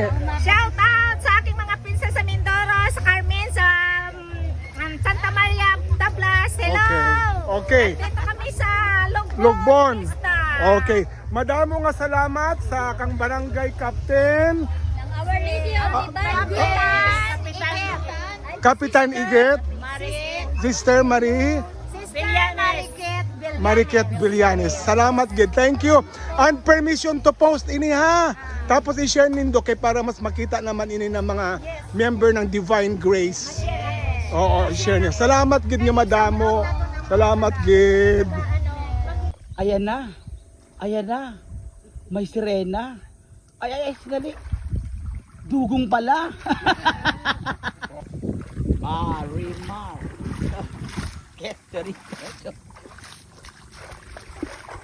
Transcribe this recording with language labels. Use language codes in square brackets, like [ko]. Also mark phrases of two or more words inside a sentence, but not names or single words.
[tl] Shout out sa aking mga pinsan sa Mindoro, sa Carmen, sa Santa Maria, Tablas. Hello! Okay. Dito kami sa Lugbon. Pista. Okay. [hil] Madamo nga salamat sa kang barangay captain, [en] Our Lady of [hil] Kapitan Iget, Marie, Sister Marie, Sister Mariket, Mariket Villanes. Salamat gid. [en] Thank you. And permission to post ini ha. [tl] Tapos i-share nindo kay para mas makita naman ini ng mga member ng Divine Grace. Oo, i-share niyo. [hil] Salamat gid nga madamo. Salamat gid. [tl] Ayan na. Ayan na. May sirena. Ay, sinali. Dugong pala. [en] Marimar. Get ready.